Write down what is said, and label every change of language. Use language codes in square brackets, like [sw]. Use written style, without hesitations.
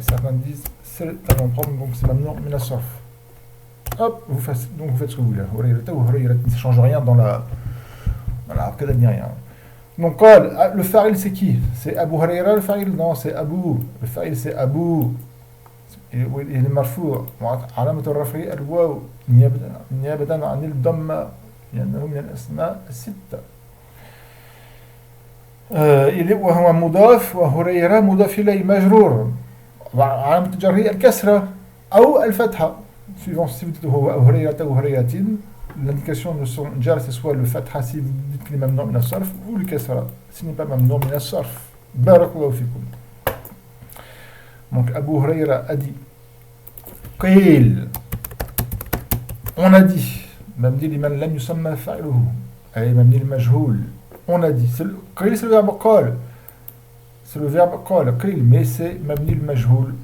[fr] Et certains disent c'est un nom propre, donc c'est Mamnoun al-Sarf. Hop, vous faites ce que vous voulez. Hurayrata ou Hurayrat, ça ne change rien dans la arcade ni rien. Donc le fa'il c'est qui? C'est Abu Hurayra le fa'il? Non, c'est Abu. Le fa'il c'est Abu. Il est marfou. [ar] علامة الرفع الواو نيابة عن الضمة لأنه من الأسماء الستة. وهو مضاف وهريرة مضاف إليه مجرور علامة جره الكسرة أو الفتحة. [fr] Suivant si vous dites Hurayrata ou Hurayratin, l'indication de son jar c'est soit le fatha si vous dites qu'il est mamnoun min as-sarf ou le kasra s'il n'est pas mamnoun min as-sarf. Barakallahu fikum. Donc Abu Hurayra a dit Qil, on a dit mabni liman lam yusamma fa'iluhu ay mabni al-majhul, on a dit Qil c'est le verbe qal, c'est le verbe qal Qil, mais c'est mabni al-majhul.